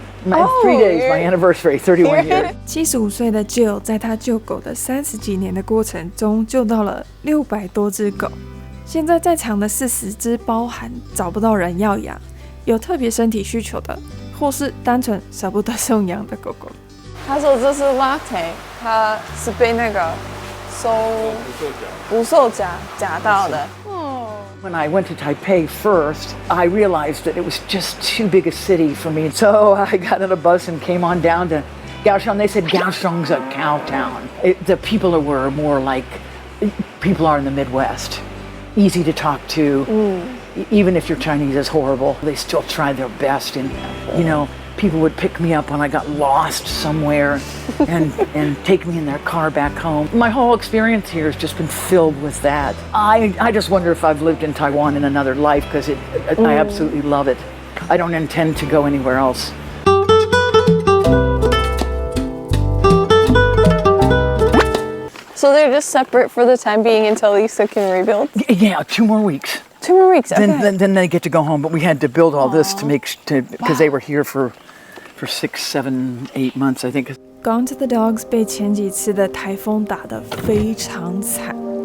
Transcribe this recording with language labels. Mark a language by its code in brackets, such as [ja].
[en] My 3 days, my anniversary, 31 years. [zh] 75岁的 Jill 在他救狗的30几年的过程中，救到了600多只狗。现在在场的40只包含找不到人要养，有特别身体需求的，或是单纯舍不得送养的狗狗。他说这是 latte， 他是被那个捕兽夹夹到的。 [en] When I went to Taipei first, I realized that it was just too big a city for me. So I got on a bus and came on down to Kaohsiung. They said Kaohsiung's a cow town. The people were more like people are in the Midwest. Easy to talk to. Even if your Chinese is horrible, they still try their best. And, you know, people would pick me up when I got lost somewhere and take me in their car back home. My whole experience here has just been filled with that. I just wonder if I've lived in Taiwan in another life because I absolutely love it. I don't intend to go anywhere else. So they're just separate for the time being until Lisa can rebuild? Yeah, 2 more weeks. 2 more weeks, okay. Then they get to go home, but we had to build all this to because they were here for 6, 7, 8 months, I think. [zh] Gone to the dogs 被前几次的台风打得非常惨。